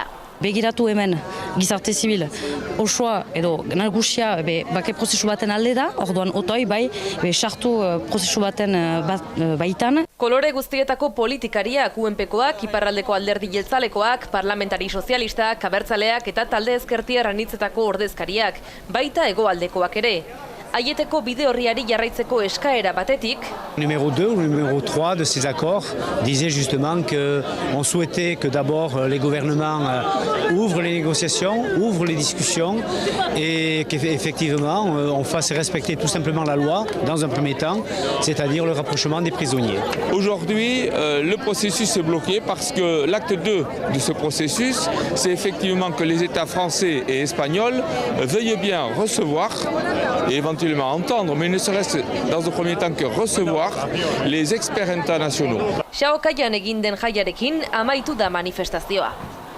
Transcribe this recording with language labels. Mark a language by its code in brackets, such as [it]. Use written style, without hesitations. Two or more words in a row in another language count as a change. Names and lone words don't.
[eu] Begiratu hemen gizarte zibil osoa edo nagusia bake prozesu baten alde da, orduan otoi sartu prozesu baten baitan. Kolore guztietako politikariak, UNPkoak, iparraldeko alderdi jeltzalekoak, parlamentari sozialistak, abertzaleak eta talde ezkertiar anitzetako ordezkariak, baita hegoaldekoak ere. Aieteko bide horriari jarraitzeko eskaera batetik. [fr] Numéro 2 ou numéro 3 de ces accords disait justement qu'on souhaitait que d'abord les gouvernements ouvrent les négociations, ouvrent les discussions et qu'effectivement on fasse respecter tout simplement la loi dans un premier temps, c'est-à-dire le rapprochement des prisonniers. Aujourd'hui, le processus est bloqué parce que l'acte 2 de ce processus, c'est effectivement que les États français et espagnols veuillent bien recevoir et éventuellement entendre, mais ne serait-ce dans un premier temps que recevoir les experts internationaux. [eu] Xaokaian egin den jaiarekin amaitu da manifestazioa.